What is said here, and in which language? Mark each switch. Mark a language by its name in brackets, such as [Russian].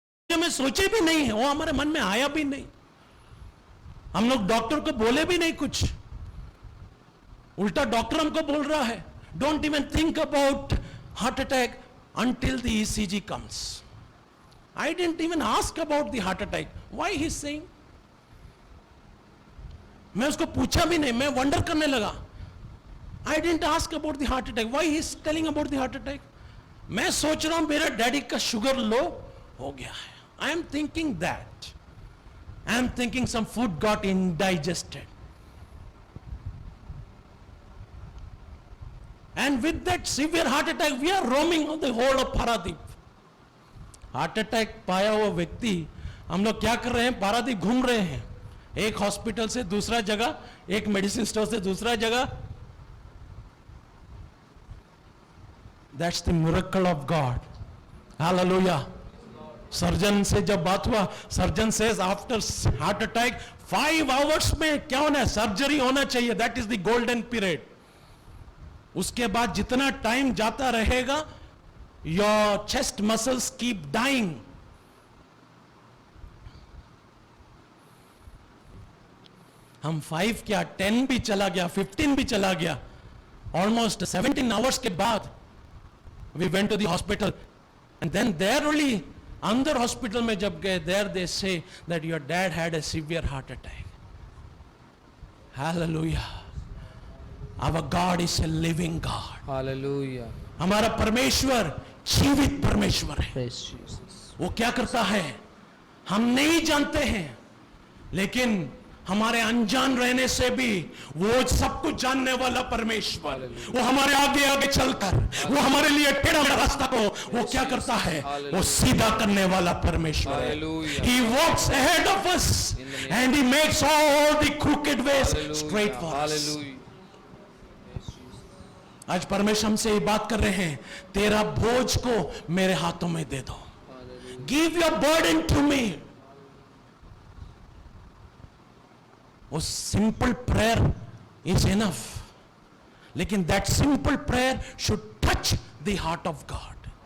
[Hindi] में सोचे भी नहीं है, वो हमारे मन में आया भी नहीं, हम लोग डॉक्टर को बोले भी नहीं कुछ, उल्टा डॉक्टर हमको बोल रहा है [English] Don't even think about heart attack until the ECG comes. I didn't even ask about the heart attack. Why he's saying? [Hindi] मैं उसको पूछा भी नहीं, मैं वंडर करने लगा. [English] I didn't ask about the heart attack. Why he's telling about the heart attack? [Hindi] मैं सोच रहा हूं मेरा डैडी का शुगर लो हो गया है. [English] I am thinking that. I am thinking some food got indigested. And with that severe heart attack, we are roaming on the whole of Paradip. [Hindi] Heart attack पाया हुआ व्यक्ति, हम लोग क्या कर रहे हैं, पारादीप घूम रहे हैं, एक हॉस्पिटल से दूसरा जगह, एक मेडिसिन स्टोर से दूसरा जगह. [English] That's the miracle of God. [Hindi] Hallelujah. Surgeon से जब बात हुआ, surgeon [English] says after heart attack 5 hours [Hindi] में क्या होना है, सर्जरी होना चाहिए. [English] That is the golden period. [Hindi] उसके बाद जितना टाइम जाता रहेगा, [English] your chest muscles keep dying. [Hindi] हम 5 क्या 10 भी चला गया, [English] 15 भी चला गया, almost 17 hours [Hindi] के बाद [English] we went to the hospital, and then there only [Hindi] अंदर हॉस्पिटल में जब गए, [English] there they say that your dad had a severe heart attack. Hallelujah. Our God is a living God. Hallelujah. [Hindi] हमारा परमेश्वर जीवित परमेश्वर है. [English] Praise Jesus. [Hindi] वो क्या करता है हम नहीं जानते हैं, लेकिन हमारे अनजान रहने से भी वो सब कुछ जानने वाला परमेश्वर, वो हमारे आगे आगे चलकर, वो हमारे लिए टेढ़ा मेढ़ा रास्ता को वो क्या करता है, वो सीधा करने वाला परमेश्वर है. [English] He walks ahead of us and he makes all the crooked ways straight for us. [Hindi] आज परमेश्वर हमसे ये बात कर रहे हैं, तेरा बोझ को मेरे हाथों में दे दो. [English] Give your burden to me. वो simple prayer is enough, [Hindi] लेकिन [English] That simple prayer should touch the heart of God.